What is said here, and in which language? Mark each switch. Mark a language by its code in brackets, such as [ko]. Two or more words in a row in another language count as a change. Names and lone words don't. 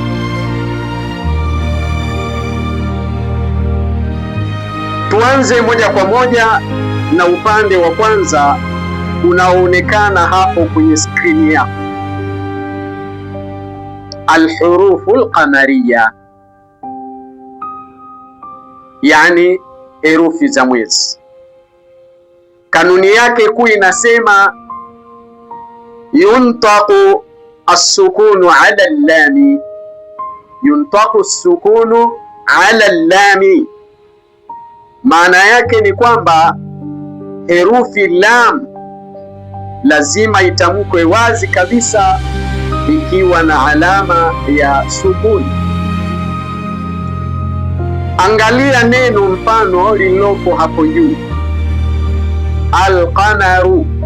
[sw] Tuanze moja kwa moja na upande wa kwanza unaoonekana hapo kwenye skrini yako, [ar] alhurufu alqamariya, [sw] yani herufi za mwezi. Kanuni yake kuu inasema [ar] yuntaqu as-sukunu ala al-lami, yuntaqu as-sukunu ala al-lami. [sw] Maana yake ni kwamba herufi lam lazima itamkwe wazi kabisa ikiwa na alama ya sukuni. Angalia neno mfano lililopo hapo juu, al-qamaru.